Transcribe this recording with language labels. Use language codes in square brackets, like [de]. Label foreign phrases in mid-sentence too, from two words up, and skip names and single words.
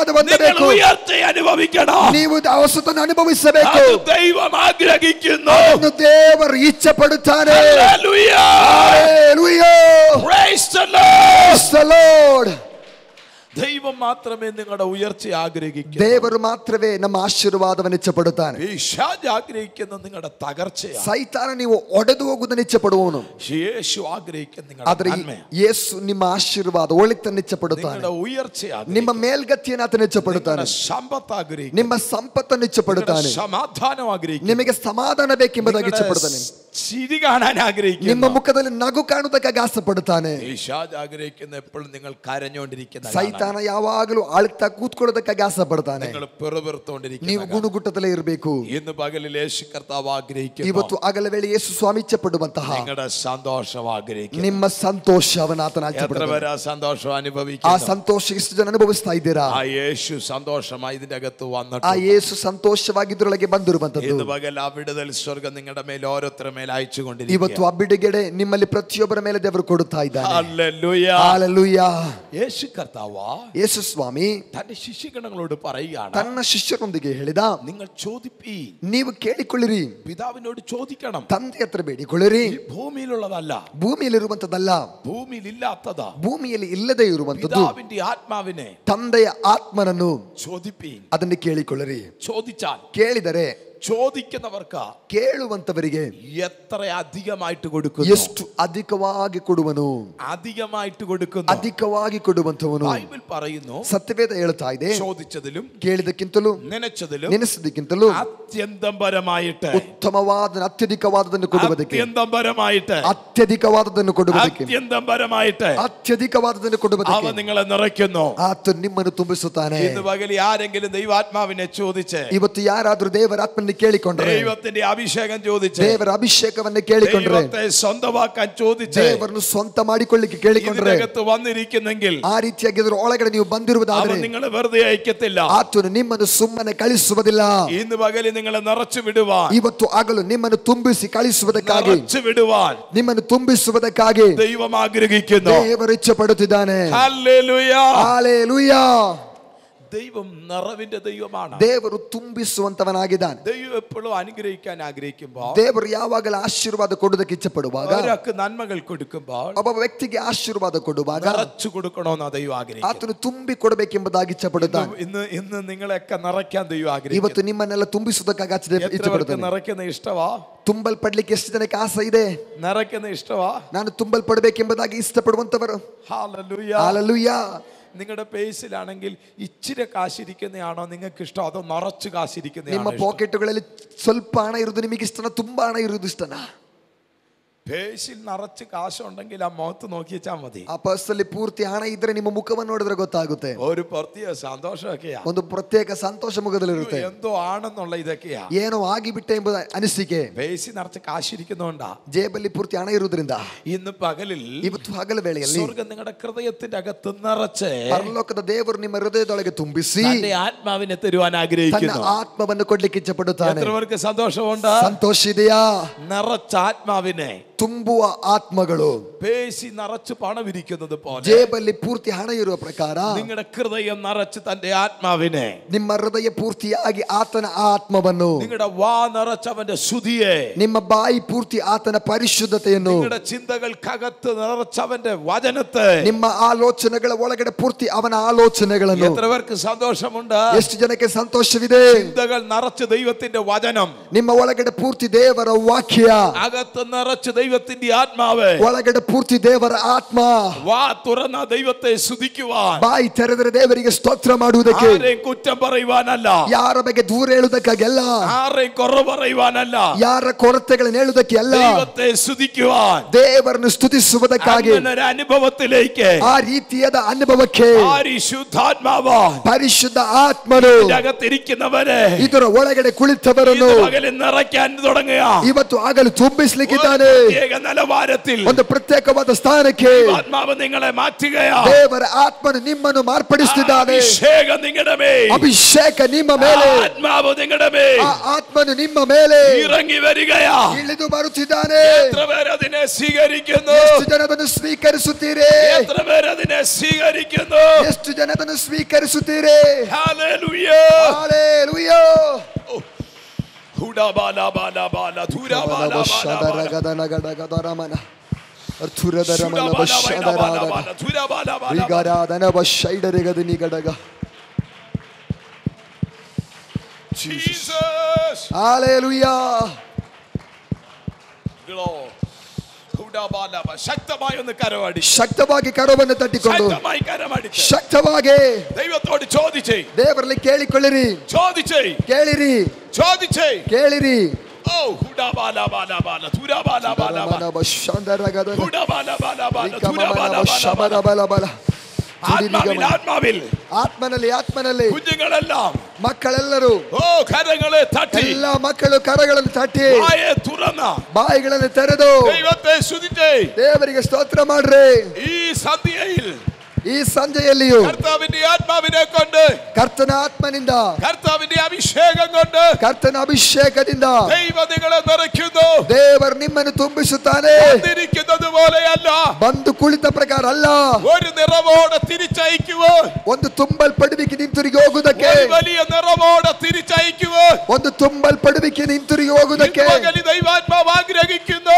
[ml] നിങ്ങൾ [kn] ಹೊಂದಬೇಕು, [ml] ഉയർച്ച അനുഭവിക്കണം. [kn] ನೀವು ಹೊಸತನ್ನು ಅನುಭವಿಸಬೇಕು. [ml] അത് ദൈവം ആഗ്രഹിക്കുന്നു. [kn] ಅದನ್ನು ದೇವರು ಇಚ್ಛೆ ಪಡುತ್ತಾನೆ. [en] Hallelujah. Hallelujah. Praise the Praise Lord. the Lord. [ml] ദൈവം മാത്രമേ നിങ്ങളുടെ ഉയർച്ച ആഗ്രഹിക്കൂ. [kn] ದೇವರು ಮಾತ್ರವೇ ನಮ್ಮ ಆಶೀರ್ವಾದವನ್ನು ಇಚ್ಛಪಡುತ್ತಾನೆ. [ml] പിശാച് ആഗ്രഹിക്കുന്ന നിങ്ങളുടെ തകർച്ചയാണ്. [kn] ಸೈತಾನ ನೀವು ಒಡೆದು ಹೋಗುವುದನ್ನು ಇಚ್ಛಪಡುವವನು. [ml] യേശു ആഗ്രഹിക്കുന്ന നിങ്ങളുടെ [kn] ಆದರೆ ಯೇಸು ನಿಮ್ಮ ಆಶೀರ್ವಾದ ಒಳಿತನ್ನು ಇಚ್ಛಪಡುತ್ತಾನೆ. [ml] നിങ്ങളുടെ ഉയർച്ച, [kn] ನಿಮ್ಮ ಮೇಲ್ಗತಿಯನ್ನು ಆತನು ಇಚ್ಛಪಡುತ್ತಾನೆ. [ml] സമ്പത്ത് ആഗ്രഹിക്കുന്നു, [kn] ನಿಮ್ಮ ಸಂಪತ್ತನ್ನು ಇಚ್ಛಪಡುತ್ತಾನೆ. [ml] സമാധാനം ആഗ്രഹിക്കുന്നു, [kn] ನಿಮಗೆ ಸಮಾಧಾನ ಬೇಕೆಂಬುದಾಗಿ ಇಚ್ಛಪಡುತ್ತಾನೆ. [ml] ചിരി കാണാൻ ആഗ്രഹിക്കുന്നു, [kn] ನಿಮ್ಮ ಮುಖದಲ್ಲಿ ನಗು ಕಾಣುವುದಕ್ಕಾಗಿ ಆಸೆಪಡುತ್ತಾನೆ. [ml] പിശാച് ആഗ്രഹിക്കുന്ന എപ്പോഴും നിങ്ങൾ കരഞ്ഞുകൊണ്ടിരിക്കുന്ന, [kn] ಸೈತಾನ ಯಾವಾಗಲೂ ಅಳುತ್ತಾ ಕೂತ್ಕೊಳ್ಳೋದಕ್ಕಾಗಿ ಆಸೆ ಪಡ್ತಾನೆ. [ml] നിങ്ങൾ പെറുപെറുത്തോണ്ടിരിക്കുന്നു. [kn] ನೀವು ಗುಣಗುಟ್ಟದಲ್ಲೇ ಇರಬೇಕು. [ml] ഇന്ന് പകലിൽ യേശു കർത്താവ് ആഗ്രഹിക്കുന്നു, [kn] ಇವತ್ತು ಹಗಲ ವೇಳೆ ಯೇಸು ಸ್ವಾಮಿ ಇಚ್ಛಪಡುವಂತಹ [ml] നിങ്ങളുടെ സന്തോഷം ആഗ്രഹിക്കുന്നു. [kn] ನಿಮ್ಮ ಸಂತೋಷವನ್ನು ಆತನ [ml] എത്ര പേര് ആ സന്തോഷം [kn] ಆ [ml] അനുഭവിക്കുന്നു? [kn] ಸಂತೋಷ ಎಷ್ಟು ಜನ ಅನುಭವಿಸ್ತಾ ಇದ್ದೀರಾ? [ml] ആ യേശു സന്തോഷമായി ഇതിന്റെ അകത്ത് [kn] ಆ [ml] വന്നിട്ട് [kn] ಯೇಸು ಸಂತೋಷವಾಗಿದ್ರೊಳಗೆ ಬಂದಿರುವಂತದ್ದು. [ml] ഇന്ന് പകൽ ആ വിടുതൽ സ്വർഗ്ഗം നിങ്ങളുടെ മേൽ ഓരോരുത്തരുടെ മേൽ അയച്ചുകൊണ്ടിരിക്കുന്നു. [kn] ಇವತ್ತು ಆ ಬಿಡುಗಡೆ ನಿಮ್ಮಲ್ಲಿ ಪ್ರತಿಯೊಬ್ಬರ ಮೇಲೆ ದೇವರು ಕೊಡುತ್ತಾ ಇದ್ದಾನೆ. [ml] ഹല്ലേലൂയ. [kn] ಹಲ್ಲೆಲೂಯಾ. [ml] യേശു കർത്താവ് [kn] ಯೇಸು ಸ್ವಾಮಿ [ml] തന്റെ ശിഷ്യഗണങ്ങളോട് പറയുകയാണ്, [kn] ತನ್ನ ಶಿಷ್ಯರೊಂದಿಗೆ ಹೇಳಿದ, [ml] നിങ്ങൾ ചോദിപ്പീൻ, [kn] ನೀವು ಕೇಳಿಕೊಳ್ಳಿರಿ, [ml] പിതാവിനോട് ചോദിക്കണം, [kn] ತಂದೆ ಹತ್ರ ಬೇಡಿಕೊಳ್ಳಿರಿ. [ml] ഭൂമിയിലുള്ളതല്ല, [kn] ಭೂಮಿಯಲ್ಲಿರುವಂತದ್ದಲ್ಲ, [ml] ഭൂമിയിലില്ലാത്തതാ, [kn] ಭೂಮಿಯಲ್ಲಿ ಇಲ್ಲದೆ ಇರುವಂತದ್ದು [ml] പിതാവിന്റെ ആത്മാവിനെ [kn] ತಂದೆಯ ಆತ್ಮನನ್ನು [ml] ചോദിപ്പീൻ. [kn] ಅದನ್ನು ಕೇಳಿಕೊಳ್ಳಿರಿ. [ml] ചോദിച്ചാൽ, [kn] ಕೇಳಿದರೆ [ml] ചോദിക്കുന്നവർക്ക് [kn] ಕೇಳುವಂತವರಿಗೆ [ml] എത്ര അധികമായിട്ട് കൊടുക്കുന്നു, [kn] ಎಷ್ಟು ಅಧಿಕವಾಗಿ ಕೊಡುವನು, [ml] അധികമായിട്ട് കൊടുക്കുന്നു. [kn] ಅಧಿಕವಾಗಿ ಕೊಡುವಂತವನು. [ml] ബൈബിൾ പറയുന്നു, [kn] ಸತ್ಯವೇದ ಹೇಳ್ತಾ ಇದೆ, [ml] ചോദിച്ചതിലും [kn] ಕೇಳಿದಕ್ಕಿಂತಲೂ [ml] നനച്ചതിലും [kn] ನೆನೆಸಿದಕ್ಕಿಂತಲೂ [ml] അത്യന്തം പരമായിട്ട്, [kn] ಉತ್ತಮವಾದ ಅತ್ಯಧಿಕವಾದದನ್ನು ಕೊಡುವುದಕ್ಕೆ, [ml] അത്യന്തം പരമായിട്ട്, [kn] ಅತ್ಯಧಿಕವಾದದನ್ನು ಕೊಡುವುದಕ್ಕೆ, [ml] അത്യന്തം പരമായിട്ട് [kn] ಅತ್ಯಧಿಕವಾದದನ್ನು [ml] അവ [kn] ಕೊಡುವುದಕ್ಕೆ [ml] നിങ്ങളെ നിറയ്ക്കുന്നു. [kn] ಆತ ನಿಮ್ಮನ್ನು ತುಂಬಿಸುತ್ತಾನೆ. [ml] ഇന്ന് പകൽ ആരെങ്കിലും ദൈവാത്മാവിനെ ചോദിച്ച്, [kn] ಇವತ್ತು ಯಾರಾದ್ರೂ ದೇವರ ಆತ್ಮನ್ನು ಕೇಳಿಕೊಂಡ್ರೆ, [ml] ദൈവത്തിന്റെ ಅಭಿಷೇകം ചോദിച്ച്, [kn] ದೇವರ ಅಭಿಷೇಕವನ್ನು ಕೇಳಿಕೊಂಡ್ರೆ, [ml] ദൈവത്തെ സ്വന്തമാക്കാൻ ചോദിച്ച് [kn] ದೇವರನ್ನು ಸ್ವಂತ ಮಾಡಿಕೊಳ್ಳಿಕ್ಕೆ ಕೇಳಿಕೊಂಡ್ರೆ, [ml] ഇതിനകത്ത് വന്നിരിക്കുന്നെങ്കിൽ [kn] ಆ ರೀತಿಯಾಗಿ ಅದರ ಒಳಗಡೆ ನೀವು ಬಂದಿರುವುದಾದರೆ [ml] അവൻ നിങ്ങളെ വെറുതെ അയക്കത്തില്ല. [kn] ಆತನು ನಿಮ್ಮನ್ನು ಸುಮ್ಮನೆ ಕಳಿಸುವುದಿಲ್ಲ. [ml] ഇന്ന് പകല് നിങ്ങളെ നിറച്ചു വിടുവാൻ, [kn] ಇವತ್ತು ಆಗಲು ನಿಮ್ಮನ್ನು ತುಂಬಿಸಿ ಕಳಿಸುವುದಕ್ಕಾಗಿ, [ml] നിറച്ചു വിടുവാൻ [kn] ನಿಮ್ಮನ್ನು ತುಂಬಿಸುವುದಕ್ಕಾಗಿ [ml] ദൈവം ആഗ്രഹിക്കുന്നു. [kn] ದೇವರು ಇಚ್ಛಪಡುತ್ತಿದ್ದಾನೆ. [ml] ഹല്ലേലൂയ. [kn] ಹಲ್ಲೆಲೂಯಾ. [ml] ദൈവം നിറവിന്റെ ദൈവമാണ്. [kn] ದೇವರು ತುಂಬಿಸುವಂತವನಾಗಿದ್ದಾನೆ. [ml] ദൈവം എപ്പോഴും അനുഗ്രഹിക്കാൻ ആഗ്രഹിക്കുമ്പോൾ, [kn] ದೇವರು ಯಾವಾಗಲೂ ಆಶೀರ್ವಾದ ಕೊಡುವುದಕ್ಕೆ ಇಚ್ಛಪಡುವಾಗ, [ml] ഒരാൾക്ക് നന്മകൾ കൊടുക്കുമ്പോൾ [kn] ಒಬ್ಬ ವ್ಯಕ್ತಿಗೆ ಆಶೀರ್ವಾದ ಕೊಡುವಾಗ [ml] നിറച്ചു കൊടുക്കണമെന്ന് ദൈവം ആഗ്രഹിക്കുന്നു. [kn] ಆತನು ತುಂಬಿ ಕೊಡಬೇಕೆಂಬುದಾಗಿ ಇಚ್ಛಪಡುತ್ತಾನೆ. [ml] ഇന്ന് നിങ്ങളെയൊക്കെ നിറയ്ക്കാൻ ദൈവം [kn] ಇವತ್ತು [ml] ആഗ്രഹിക്കുന്നു. [kn] ನಿಮ್ಮನ್ನೆಲ್ಲ ತುಂಬಿಸುವುದಕ್ಕಾಗಿ [ml] എത്രപേർക്ക് [kn] ಇಚ್ಛಪಡುತ್ತಾನೆ. [ml] നിറയ്ക്കുന്ന ഇഷ്ടവാ? [kn] ತುಂಬಲ್ಪಡ್ಲಿಕ್ಕೆ ಎಷ್ಟು ಜನಕ್ಕೆ ಆಸೆ ಇದೆ? [ml] നിറയ്ക്കുന്ന ഇഷ്ടവാ? [kn] ನಾನು ತುಂಬಲ್ಪಡಬೇಕೆಂಬುದಾಗಿ ಇಷ್ಟಪಡುವಂತವರು. [ml] ഹല്ലേലൂയ. [kn] ಹಲ್ಲೆಲೂಯಾ. [ml] നിങ്ങളുടെ പേഴ്സിലാണെങ്കിൽ ഇച്ചിരി കാശിരിക്കുന്നതാണോ നിങ്ങൾക്ക് ഇഷ്ടം, അതോ നിറച്ച് [kn] ನಿಮ್ಮ [ml] കാശിരിക്കുന്നതാണോ ഇഷ്ടം? [kn] ಪಾಕೆಟ್ಗಳಲ್ಲಿ ಸ್ವಲ್ಪ ಹಣ ಇರುವುದು ನಿಮಗೆ ಇಷ್ಟನಾ, ತುಂಬಾ ಹಣ ಇರುವುದು ಇಷ್ಟನಾ? [ml] പേഴ്സിൽ നിറച്ച് കാശുണ്ടെങ്കിൽ ആ മുഖത്ത് നോക്കിച്ചാൽ മതി. [kn] ಆ ಪರ್ಸ್ ಅಲ್ಲಿ ಪೂರ್ತಿ ಹಣ ಇದ್ರೆ ನಿಮ್ಮ ಮುಖವನ್ನು ನೋಡಿದ್ರೆ ಗೊತ್ತಾಗುತ್ತೆ. [ml] ഒരു പ്രത്യേക സന്തോഷമൊക്കെയാ, [kn] ಒಂದು ಪ್ರತ್ಯೇಕ ಸಂತೋಷ ಮುಖದಲ್ಲಿರುತ್ತೆ. [ml] എന്തോ ആണെന്നുള്ള ഇതൊക്കെയാ. [kn] ಏನೋ ಆಗಿಬಿಟ್ಟೆ ಎಂಬುದ ಅನಿಸಿಕೆ. [ml] പേഴ്സിൽ നിറച്ച് കാശിരിക്കുന്നോണ്ടാ. [kn] ಜೇಬಲ್ಲಿ ಪೂರ್ತಿ ಹಣ ಇರುವುದರಿಂದ [ml] ഇന്ന് പകലിൽ [kn] ಇವತ್ತು ಹಗಲ ವೇಳೆಯಲ್ಲಿ [ml] സ്വർഗ്ഗം നിങ്ങളുടെ ഹൃദയത്തിന്റെ അകത്ത് നിറച്ച് [kn] ಪರಲೋಕದ ದೇವರು ನಿಮ್ಮ ಹೃದಯದೊಳಗೆ ತುಂಬಿಸಿ [ml] തന്റെ ആത്മാവിനെ തരുവാൻ [kn] ತನ್ನ [ml] ആഗ്രഹിക്കുന്നു. [kn] ಆತ್ಮವನ್ನು ಕೊಡ್ಲಿಕ್ಕೆ ಇಚ್ಛಪಡುತ್ತಾನೆ. [ml] എത്ര പേർക്ക് സന്തോഷമുണ്ട്? [kn] ಸಂತೋಷ ಇದೆಯಾ? [ml] നിറച്ച ആത്മാവിനെ, [kn] ತುಂಬುವ ಆತ್ಮಗಳು, [ml] പേഴ്സിൽ നിറച്ച് പണമിരിക്കുന്നത് പോലെ [kn] ಜೇಬಲ್ಲಿ ಪೂರ್ತಿ ಹಣ ಇರುವ ಪ್ರಕಾರ [ml] നിങ്ങളുടെ ഹൃദയം നിറച്ച് തന്റെ ആത്മാവിനെ, [kn] ನಿಮ್ಮ ಹೃದಯ ಪೂರ್ತಿಯಾಗಿ ಆತನ ಆತ್ಮವನ್ನು, [ml] നിങ്ങളുടെ വാ നിറച്ചവന്റെ സ്തുതിയെ, [kn] ನಿಮ್ಮ ಬಾಯಿ ಪೂರ್ತಿ ಆತನ ಪರಿಶುದ್ಧತೆಯನ್ನು, [ml] നിങ്ങളുടെ ചിന്തകൾക്കകത്ത് നിറച്ചവന്റെ വചനത്തെ, [kn] ನಿಮ್ಮ ಆಲೋಚನೆಗಳ ಒಳಗಡೆ ಪೂರ್ತಿ ಅವನ ಆಲೋಚನೆಗಳನ್ನು. [ml] എത്ര പേർക്ക് സന്തോഷമുണ്ട്? [kn] ಎಷ್ಟು ಜನಕ್ಕೆ ಸಂತೋಷವಿದೆ? [ml] ചിന്തകൾ നിറച്ച് ദൈവത്തിന്റെ വചനം, [kn] ನಿಮ್ಮ ಒಳಗಡೆ ಪೂರ್ತಿ ದೇವರ ವಾಕ್ಯ, [ml] അകത്ത് നിറച്ച് ദൈവത്തിന്റെ ആത്മാവ്, [kn] ಒಳಗಡೆ ಪೂರ್ತಿ ದೇವರ ಆತ್ಮ. [ml] വാ തുറന്ന ദൈവത്തെ സ്തുതിക്കുവാൻ, [kn] ಬಾಯಿ ತೆರೆದರೆ ದೇವರಿಗೆ ಸ್ತೋತ್ರ ಮಾಡುವುದಕ್ಕೆ, [ml] ആരെയും കുറ്റം പറയുവാനല്ല, [kn] ಯಾರ ಬಗ್ಗೆ ದೂರ ಹೇಳುವುದಕ್ಕಾಗಲ್ಲ, [ml] ആരെയും കുറവ് പറയുവാനല്ല, [kn] ಯಾರ ಕೊರತೆಗಳನ್ನು ಹೇಳುವುದಕ್ಕೆ ಅಲ್ಲ, [ml] ദൈവത്തെ സ്തുതിക്കുവാൻ, [kn] ದೇವರನ್ನು ಸ್ತುತಿಸುವುದಕ್ಕಾಗಿ. [ml] അങ്ങനെ ഒരു അനുഭവത്തിലേക്ക് [kn] ಆ ರೀತಿಯಾದ ಅನುಭವಕ್ಕೆ [ml] പരിശുദ്ധാത്മാവ്, [kn] ಪರಿಶುದ್ಧ ಆತ್ಮನು [ml] അകത്തിരിക്കുന്നവരെ [kn] ಇದರ ಒಳಗಡೆ ಕುಳಿತವರನ್ನು [ml] പകലിൽ നിറയ്ക്കാൻ തുടങ്ങുക. [kn] ಇವತ್ತು ಆಗಲು ತುಂಬಿಸಲಿಕ್ಕಿದ್ದಾನೆ. [ml] പ്രത്യേക നിലവാരത്തിൽ [kn] ಒಂದು ಪ್ರತ್ಯೇಕವಾದ ಸ್ಥಾನಕ್ಕೆ [ml] ആത്മാവ് നിങ്ങളെ മാറ്റുകയാ. [kn] ದೇವರ ಆತ್ಮನು ನಿಮ್ಮನ್ನು ಮಾರ್ಪಡಿಸುತ್ತಿದ್ದಾನೆ. [ml] അഭിഷേകം നിങ്ങളുടെ മേൽ, [kn] ಅಭಿಷೇಕ ನಿಮ್ಮ ಮೇಲೆ, [ml] ആത്മാവ് നിങ്ങളുടെ മേൽ [kn] ಆ ಆತ್ಮನು ನಿಮ್ಮ ಮೇಲೆ [ml] ഇറങ്ങി വരികയാ. [kn] ಇಳಿದು ಬರುತ್ತಿದ್ದಾನೆ. [ml] എത്ര പേര് അതിനെ സ്വീകരിക്കുന്നു? [kn] ಎಷ್ಟು ಜನ ಅದನ್ನು ಸ್ವೀಕರಿಸುತ್ತೀರಿ? [ml] എത്ര പേര് അതിനെ സ്വീകരിക്കുന്നു? [kn] ಎಷ್ಟು ಜನ ಅದನ್ನು ಸ್ವೀಕರಿಸುತ್ತೀರಿ? [ml] ഹല്ലേലൂയ. [kn] ಹಲ್ಲೆಲೂಯಾ. ಹುಡಾಬಾಲಾಬಾಲಾಬಾಲ ಧೂರಾಬಾಲಾಬಾಲಾಬಾಲ. [en] Jesus. Hallelujah. Glory. [ml] ശക്തമായി ഒന്ന് കരമടി. [kn] ശക്തವಾಗಿ ಕರವನ್ನು ತಟ್ಟಿಕೊಂಡು [ml] ശക്തമായി കരമടി. [kn] ಶಕ್ತವಾಗಿ [ml] ദൈവത്തോട് ചോദിച്ചേ. [kn] ದೇವರಲ್ಲಿ ಕೇಳಿಕೊಳ್ಳಿರಿ. [ml] ചോദിച്ചേ. [kn] ಕೇಳಿರಿ. [ml] ചോദിച്ചേ. [kn] ಕೇಳಿರಿ. ഓ ഹുഡാബാല ബാല ബാല തുരാബാല ബാല ബാല ಶಂದರಗದ ഹുഡാബാല ബാല ബാല തുരാബാല ಶಬರ ಬಲ ಬಲ [ml] ആത്മാവിൽ [kn] ಆತ್ಮನಲ್ಲಿ [ml] കുഞ്ഞുങ്ങളെല്ലാം [kn] ಮಕ್ಕಳೆಲ್ಲರೂ [ml] ഓ കരങ്ങളെ തട്ടി [kn] ಎಲ್ಲ ಮಕ್ಕಳು ಕರಗಳನ್ನು ತಟ್ಟಿ [ml] ಬಾയെ തുറന്ന [kn] ಬಾಯಿಗಳನ್ನು ತೆರೆದು [ml] ദൈവത്തെ സ്തുതിച്ചേ. [kn] ದೇವರಿಗೆ ಸ್ತೋತ್ರ ಮಾಡ್ರಿ. [ml] ഈ സന്ധ്യയിൽ [kn] ಈ ಸಂಜೆಯಲ್ಲಿಯೂ [ml] കർത്താവിന്റെ ആത്മാവിനെ കൊണ്ട് [kn] ಕರ್ತನ ಆತ್ಮನಿಂದ [ml] കർത്താവിന്റെ അഭിഷേകം കൊണ്ട് [kn] ಕರ್ತನ ಅಭಿಷೇಕದಿಂದ [ml] ദൈവം നിങ്ങളെ നിറയ്ക്കുന്നു. [kn] ದೇವರು ನಿಮ್ಮನ್ನು ತುಂಬಿಸುತ್ತಾನೆ. [ml] വന്നിരിക്കുന്നത് പോലെയല്ല, [kn] ಬಂದು ಕುಳಿತ ಪ್ರಕಾರ ಅಲ್ಲ, [ml] ഒരു നിറവോടെ തിരിച്ചയക്കുക. [kn] ಒಂದು ತುಂಬಲ್ಪಡುವಿಕೆ ಹಿಂತಿರುಗಿ ಹೋಗುವುದಕ್ಕೆ, [ml] ഒരു വലിയ നിറവോടെ തിരിച്ചയക്കുക. [kn] ಒಂದು ತುಂಬಲ್ಪಡುವಿಕೆ ಹಿಂತಿರುಗಿ ಹೋಗುವುದಕ್ಕೆ [ml] ദൈവാത്മാവ് ആഗ്രഹിക്കുന്നു.